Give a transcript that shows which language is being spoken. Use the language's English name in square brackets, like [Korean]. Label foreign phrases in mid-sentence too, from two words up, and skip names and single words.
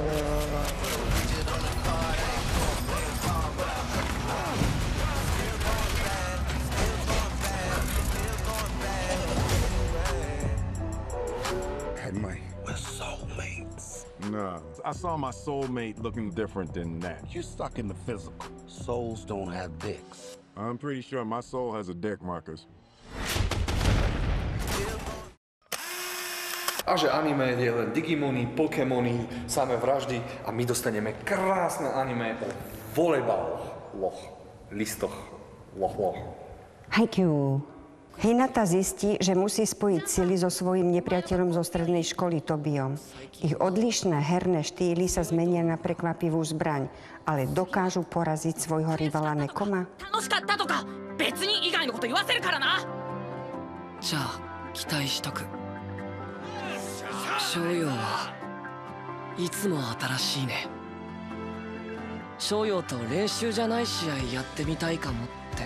[English] Hey, Mike, we're soulmates. Nah, I saw my soulmate looking different than that. You're stuck in the physical. Souls don't have dicks. I'm pretty sure my soul has a dick, Marcus. [Slovak] A že anime je len Digimony, Pokémony, samé vraždy a my dostaneme krásne anime o volejbaloch, listoch, loch. Haikyuu. Hinata zistí, že musí spojiť sily so svojím nepriateľom zo strednej školy Tobiom. Ich odlišné herné štýly sa zmenia na prekvapivú zbraň, ale dokážu poraziť svojho rivala Nekoma. [Japanese] 楽しかったとか、別に以外のこと言わせるからな。じゃあ期待しとく。翔陽はいつも新しいね。翔陽と練習じゃない試合やってみたいかもって。